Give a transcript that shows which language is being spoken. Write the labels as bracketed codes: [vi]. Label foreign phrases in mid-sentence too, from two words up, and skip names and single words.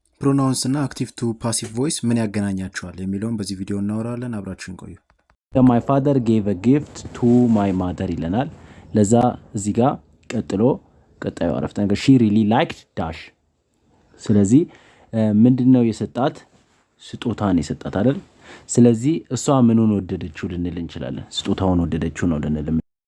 [am] ፕሮናውንስ እና [en] active to passive voice [am] ምን ያገናኛቸዋል የሚለውን በዚህ ቪዲዮ እናወራለን። አብራችሁን ቆዩ። [en] My father gave a gift to my mother [am] ይለናል። ለዛ እዚህ ጋር ቀጣዩ አረፍተ ነገር [en] she really liked dash። [am] ስለዚህ ምንድነው የሰጣት? ስጦታን የሰጣት አይደል? ስለዚህ እሷ ምኑን ወደደችው ልንል እንችላለን? ስጦታውን ወደደችው ነው ልንል